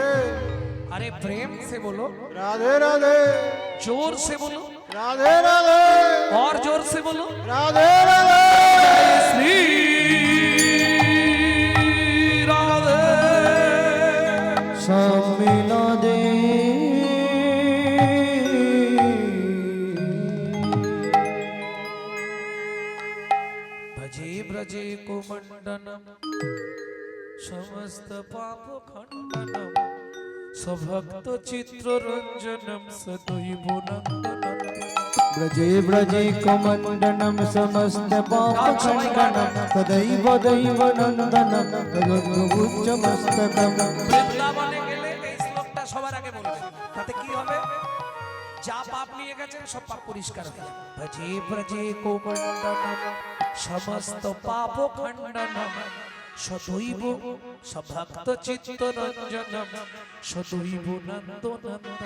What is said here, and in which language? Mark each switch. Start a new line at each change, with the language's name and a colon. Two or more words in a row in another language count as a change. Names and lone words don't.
Hindi: अरे प्रेम से बोलो, राधे राधे जोर से बोलो, राधे राधे और जोर से बोलो। राधे राधे श्री राधे सब मिला दे
Sanskrit: भजे ब्रजे को मंडनम समस्त पाप खंडनम सभक्त चित्र रंजनम सदैव नंदनम। ब्रजे ब्रजे कमंडनम समस्त पाप खंडनम सदैव दैव नंदनम तदुच्च मस्तकम।
Bangla: বৃন্দাবনে গেলে এই শ্লোকটা সবার আগে বলবে, তাতে কি হবে? যা পাপ নিয়ে গেছেন সব পাপ পরিষ্কার হয়ে যাবে।
Sanskrit: ভজে ব্রজে কো মণ্ডনম সমস্ত পাপ খণ্ডনম সদৈব সভক্ত চিত্ত রঞ্জনম সদৈব নন্দ নন্দন।